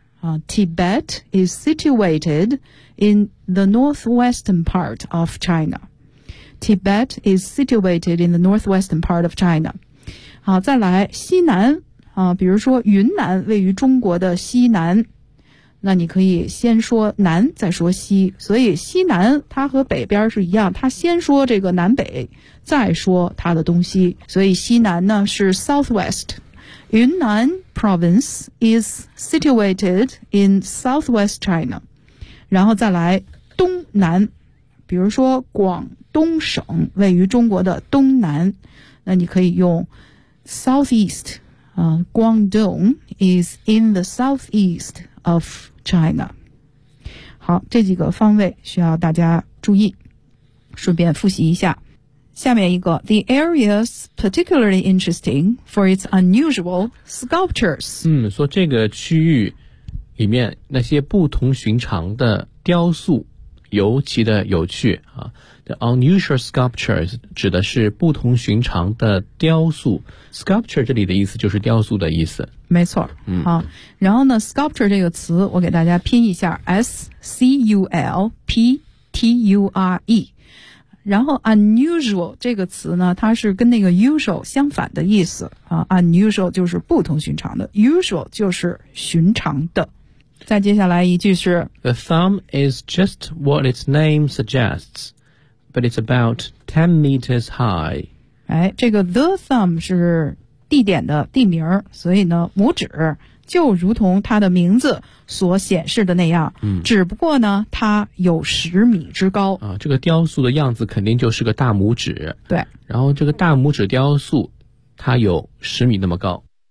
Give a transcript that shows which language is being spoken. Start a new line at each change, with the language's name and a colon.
English: 啊 ，Tibet is situated in the northwestern part of China. Tibet is situated in the northwestern part of China.
Chinese: 好，再来西南啊，比如说云南位于中国的西南。那你可以先说南再说西，所以西南它和北边是一样，它先说这个南北再说它的东西，所以西南呢是 southwest。
English: 云南 province is situated in southwest China。
Chinese: 然后再来东南，比如说广东省位于中国的东南，那你可以用 southeast。
English: Guangdong is in the southeast of China。
Chinese: 好，这几个方位需要大家注意，顺便复习一下。下面一个
English: The area's particularly interesting for its unusual sculptures。
Chinese: 嗯，说这个区域里面那些不同寻常的雕塑尤其的有趣啊。 The unusual sculptures 指的是不同寻常的雕塑。 Sculpture 这里的意思就是雕塑的意思，没错。嗯，好，然后呢 Sculpture 这个词我给大家拼一下 S-C-U-L-P-T-U-R-E。然后 unusual 这个词呢，它是跟那个 usual 相反的意思啊。 unusual 就是不同寻常的， usual 就是寻常的。再接下来一句是
English: The thumb is just what its name suggests, but it's about 10 meters high.
Chinese: 哎，这个 the thumb 是地点的地名，所以呢拇指就如同它的名字所显示的那样，只不过呢它有十米之高。啊，这个雕塑的样子肯定就是个大拇指。对。然后这个大拇指雕塑它有十米那么高。